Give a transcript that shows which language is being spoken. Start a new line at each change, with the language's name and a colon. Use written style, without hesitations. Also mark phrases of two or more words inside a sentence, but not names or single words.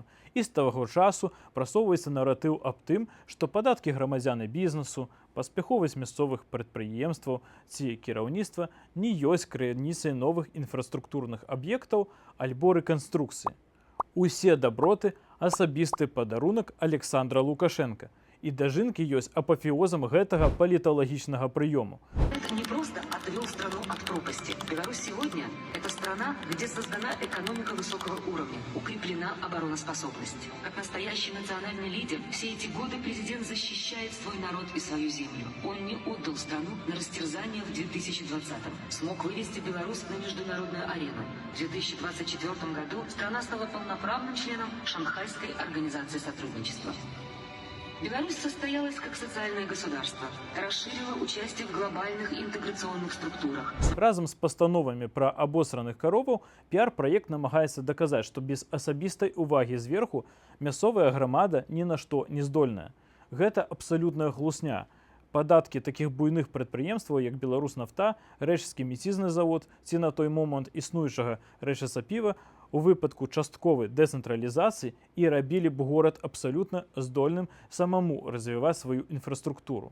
Belarusian: І з таго часу прасоўваецца наратыў аб тым, што падаткі грамадзян і бізнесу, паспяховасць мясцовых прадпрыемстваў ці кіраўніцтва не ёсць крыніцай новых інфраструктурных аб'ектаў альбо рэканструкцыі. Усе даброты – асабісты падарунак Александра Лукашенка. І дажынкі ёсць апафеозам гэтага паліталагічнага прыёму.
Russian: Это не просто отвел страну от пропасти. Беларусь сегодня – это страна, где создана экономика высокого уровня, укреплена обороноспособность. Как настоящий национальный лидер, все эти годы президент защищает свой народ и свою землю. Он не отдал страну на растерзание в 2020-м. Смог вывести Беларусь на международную арену. В 2024 году страна стала полноправным членом Шанхайской организации сотрудничества. Беларусь состоялась как социальное государство, расширила участие в глобальных интеграционных структурах.
Belarusian: Разам з пастановамі пра абосраных кароваў піар-праект намагаецца даказаць, што без асабістай увагі зверху мясцовая грамада ні на што не здольная. Гэта абсалютная глусня. Падаткі такіх буйных прадпрыемстваў, як Беларуснафта, Рэчысцкі мецізны завод ці на той момант існуючага Рэчысапіва, у выпадку частковай дэцэнтралізацыі і рабілі б горад абсалютна здольным самому развіваць сваю інфраструктуру.